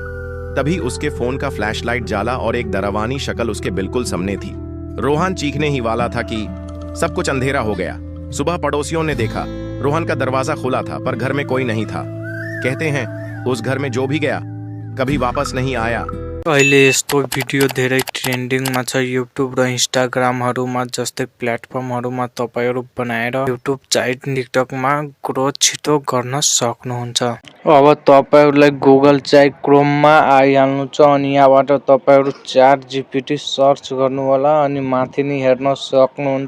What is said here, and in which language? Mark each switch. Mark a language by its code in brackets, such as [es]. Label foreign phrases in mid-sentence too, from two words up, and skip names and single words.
[hi] तभी उसके फोन का फ्लैशलाइट जाला और एक डरावनी शक्ल उसके बिल्कुल सामने थी। रोहन चीखने ही वाला था कि सब कुछ अंधेरा हो गया। सुबह पड़ोसियों ने देखा, रोहन का दरवाजा खुला था पर घर में कोई नहीं था। कहते हैं उस घर में जो भी गया कभी वापस नहीं आया। [ne] अहिले यस्तो भिडियो धेरै ट्रेन्डिङमा छ। युट्युब र इन्स्टाग्रामहरुमा जस्तै प्लेटफर्महरुमा तपाईहरु बनाएर युट्युब चाहे टिकटकमा ग्रोथ छिटो गर्न सक्नुहुन्छ। अब तपाईहरुलाई गुगल चाहे क्रोममा आइहाल्नु छ अनि यहाँबाट तपाईहरु च्याट जीपीटी सर्च गर्नु होला अनि माथि नि हेर्न सक्नुहुन्छ।